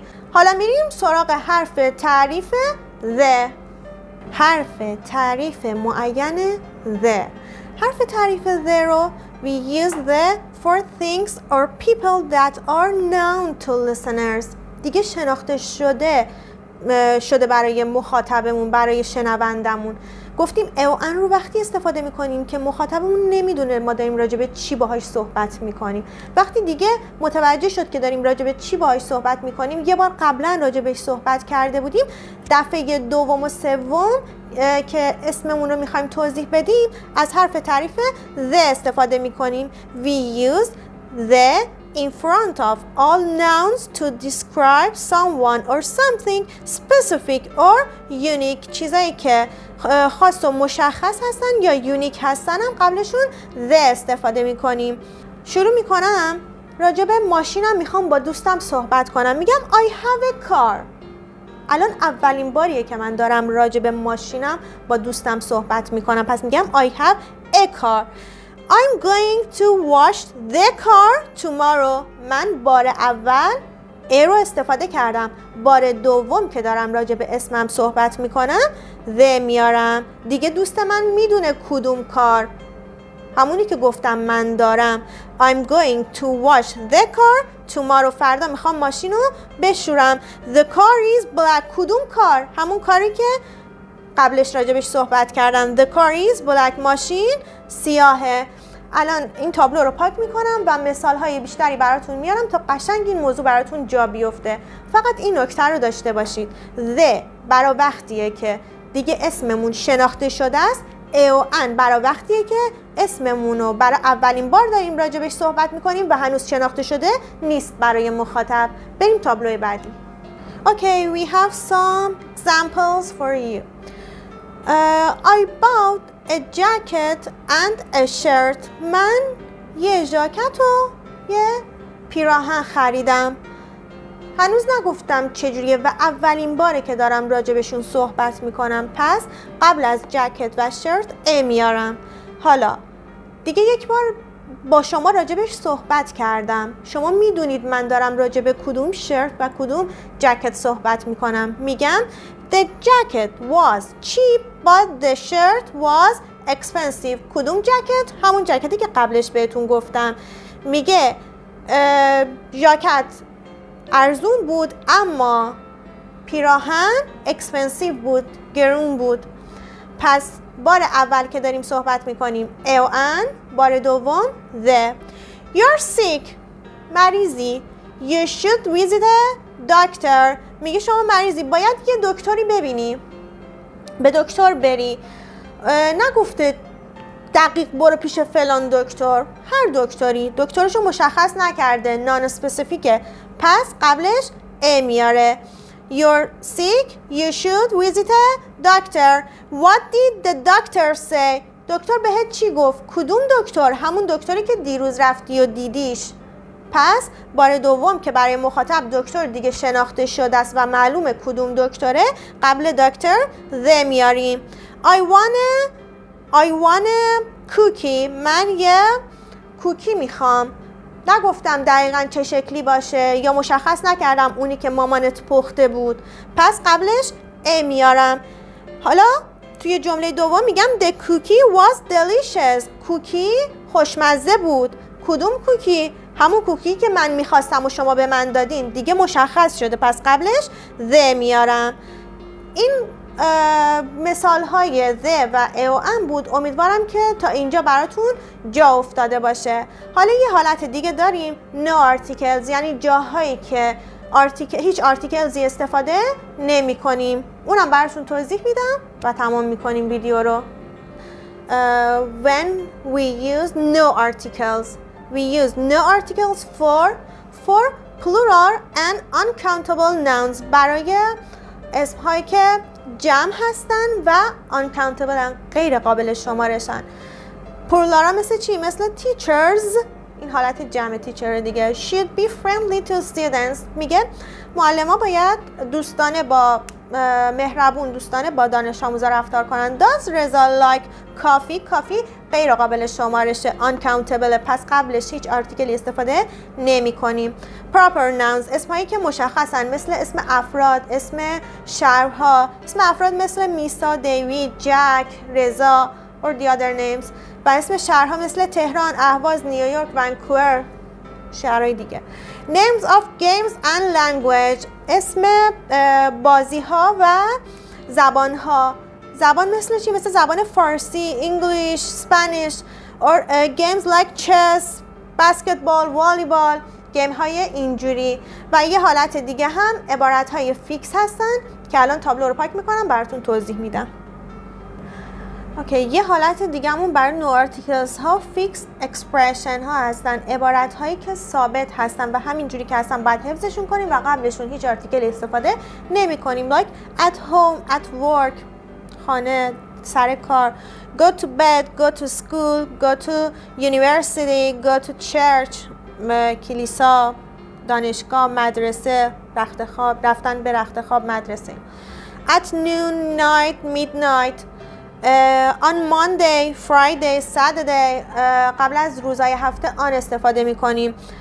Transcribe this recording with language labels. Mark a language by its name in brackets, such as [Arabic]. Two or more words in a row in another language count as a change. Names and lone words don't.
[Persian] حالا میریم سراغ حرف تعریف the. حرف تعریف معین the. حرف تعریف the رو [English] we use the for things or people that are known to listeners. [Persian] دیگه شناخته شده برای مخاطبمون، برای شنوندمون. گفتیم ا و ان رو وقتی استفاده میکنیم که مخاطبمون نمیدونه ما داریم راجع به چی باهاش صحبت میکنیم. وقتی دیگه متوجه شد که داریم راجع به چی باهاش صحبت میکنیم، یه بار قبلا راجع بهش صحبت کرده بودیم، دفعه دوم و سوم که اسممون رو میخوایم توضیح بدیم از حرف تعریف the استفاده میکنیم. [English] We use the in front of all nouns to describe someone or something specific or unique. [Persian] چیزایی که خاص و مشخص هستن یا یونیک هستن هم قبلشون the استفاده میکنیم. شروع میکنم راجع به ماشینم میخوام با دوستم صحبت کنم. [English] میگم I have a car. [Persian] الان اولین باریه که من دارم راجع به ماشینم با دوستم صحبت میکنم. پس میگم [English] I have a car. I'm going to wash the car tomorrow. [Persian] من بار اول A رو استفاده کردم. بار دوم که دارم راجع به اسمم صحبت میکنم the میارم. دیگه دوست من میدونه کدوم کار، همونی که گفتم من دارم. [English] I'm going to wash the car tomorrow. [Persian] فردا میخوام ماشین رو بشورم. [English] The car is black. [Persian] کدوم کار؟ همون کاری که قبلش راجبش صحبت کردم. [English] The car is black. [Persian] ماشین سیاهه. الان این تابلو رو پاک میکنم و مثالهای بیشتری براتون میارم تا قشنگ این موضوع براتون جا بیفته. فقط این نکته رو داشته باشید. The برای وقتیه که دیگه اسممون شناخته شده است. A و N برای وقتیه که اسممون رو برای اولین بار داریم راجبش صحبت میکنیم و هنوز شناخته شده نیست برای مخاطب. بریم تابلوی بعدی. [English] Okay, we have some examples for you. I bought a jacket and a shirt. [Persian] من یه ژاکت و یه پیراهن خریدم. هنوز نگفتم چجوریه و اولین باره که دارم راجبشون صحبت میکنم، پس قبل از جکت و شرت A میارم. حالا دیگه یک بار با شما راجبش صحبت کردم. شما میدونید من دارم راجب کدوم شرت و کدوم جکت صحبت میکنم. [English] میگم The jacket was cheap but the shirt was expensive. [Persian] کدوم جکت؟ همون جکتی که قبلش بهتون گفتم. میگه ژاکت ارزون بود اما پیراهن expensive بود، گرون بود. پس بار اول که داریم صحبت میکنیم A و N، بار دوم the. [English] You're sick. مریضی. You should visit a doctor. [Persian] میگه شما مریضی، باید یه دکتری ببینی، به دکتر بری. نگفته دقیق برو پیش فلان دکتر، هر دکتری، دکترشو مشخص نکرده، [English] non-specific. [Persian] پس قبلش A میاره. [English] You're sick, you should visit a doctor. What did the doctor say? [Persian] دکتر بهت چی گفت؟ کدوم دکتر؟ همون دکتری که دیروز رفتی و دیدیش. پس بار دوم که برای مخاطب دکتر دیگه شناخته شده است و معلومه کدوم دکتره، قبل دکتر the میاریم. [English] I want a cookie. [Persian] من یه کوکی میخوام. نگفتم دقیقاً چه شکلی باشه یا مشخص نکردم اونی که مامانت پخته بود. پس قبلش A میارم. حالا توی جمله دوم میگم [English] The cookie was delicious. [Persian] کوکی خوشمزه بود. کدوم کوکی؟ همون کوکی که من میخواستم و شما به من دادین. دیگه مشخص شده، پس قبلش the میارم. این مثال های the و A و N بود. امیدوارم که تا اینجا براتون جا افتاده باشه. حالا یه حالت دیگه داریم [English] no articles، [Persian] یعنی جاهایی که هیچ آرتیکلزی استفاده نمی کنیم. اونم براتون توضیح میدم و تمام میکنیم ویدیو رو. [English] When we use no articles, we use no articles for plural and uncountable nouns. [Persian] برای اسمهایی که جمع هستن و uncountable، غیر قابل شمارشن. پلورا مثل چی؟ مثل teachers. این حالت جمع تیچر دیگه. [English] should be friendly to students. [Persian] میگه معلم ها باید دوستانه با مهربون، دوستانه با دانش آموزا رفتار کنن. [English] does رضا like coffee؟ [Persian] کافی غیر قابل شمارشه، uncountable، پس قبلش هیچ آرتیکلی استفاده نمی کنیم. [English] proper nouns [Persian] اسمایی که مشخصن، مثل اسم افراد، اسم شهرها. اسم افراد مثل میسا، دیوید، جک، رضا [English] or the other names. [Persian] و اسم شهرها مثل تهران، اهواز، نیویورک، ونکوور، شهرهای دیگه. [English] names of games and language [Persian] اسم بازی ها و زبان ها. زبان مثل چی؟ مثل زبان فارسی، [English] English, Spanish or games like chess, basketball, volleyball. [Persian] گیم های اینجوری. و یه حالت دیگه هم عبارت های فیکس هستن که الان تابلو رو پاک میکنم براتون توضیح میدم. اوکی، یه حالت دیگه همون برای [English] no articles [Persian] ها [English] fixed expressions [Persian] ها هستن، عبارت هایی که ثابت هستن و همینجوری که هستن باید حفظشون کنیم و قبلشون هیچ آرتیکل استفاده نمی کنیم. [English] like at home, at work، [Persian] خانه، سر کار. [English] go to bed, go to school, go to university, go to church، [Persian] کلیسا، دانشگاه، مدرسه، رخت خواب، رفتن به رخت خواب، مدرسه. [English] at noon, night, midnight، on Monday, Friday, Saturday. [Persian] قبل از روزهای هفته آن استفاده می کنیم.